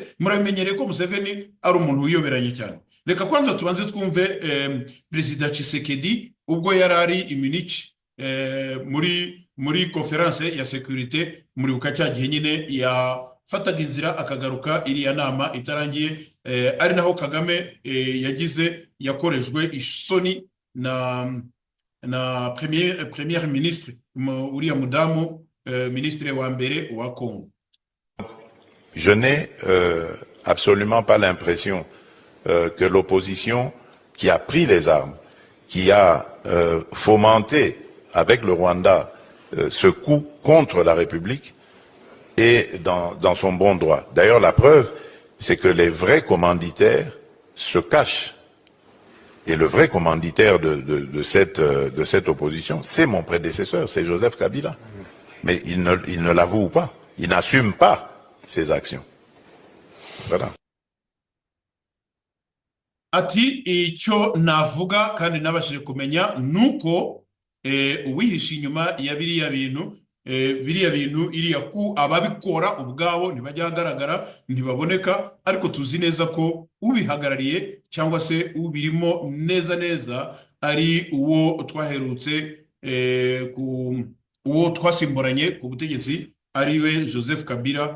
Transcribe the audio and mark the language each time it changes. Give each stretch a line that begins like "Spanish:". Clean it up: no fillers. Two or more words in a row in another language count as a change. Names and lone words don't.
Kinyarwanda: Muramenyereye ko Museveni ari umuntu wiyoberanye cyane. Reka kwanza tubanze twumve Perezida Tshisekedi ubwo yarari i Munich muri conference ya sécurité, muri bukaca gihe nyine yafataga inzira akagaruka iriya nama itarangiye, ari naho Kagame yakorejwe isoni na
French: premier ministre
Kinyarwanda: uriya mudamu ministre wa mbere wa Congo.
French: Je n'ai absolument pas l'impression que l'opposition qui a pris les armes, qui a fomenté avec le Rwanda ce coup contre la République est dans son bon droit. D'ailleurs, la preuve, c'est que les vrais commanditaires se cachent. Et le vrai commanditaire de cette opposition, c'est mon prédécesseur, c'est Joseph Kabila. Mais il ne l'avoue pas, il n'assume pas ses actions. Voilà.
Kinyarwanda: ati icyo navuga kandi nabashije kumenya nuko uwihisha inyuma ya biriya bintu iriya ku ababikora ubwabo ntibajya ahagaragara ntibaboneka, ariko tuzi neza ko ubihagarariye cyangwa se ubirimo neza neza ari uwo twaherutse uwo twasimburanye ku butegetsi ariwe Joseph Kabila.